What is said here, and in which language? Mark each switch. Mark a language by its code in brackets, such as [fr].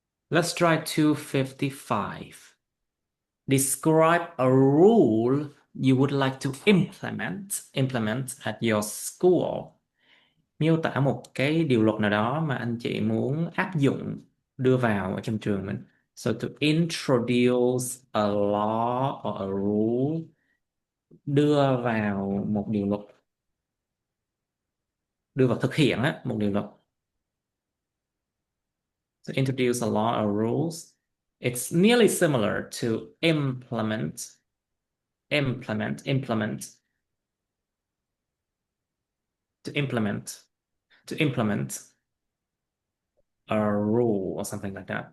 [en] Let's try 255. Describe a rule you would like to implement at your school. [vi] Miêu tả một cái điều luật nào đó mà anh chị muốn áp dụng, đưa vào ở trong trường mình. [en] So to introduce a law or a rule, [vi] đưa vào một điều luật, đưa vào thực hiện một điều luật. [en] So introduce a law or rules. It's nearly similar to implement a rule or something like that.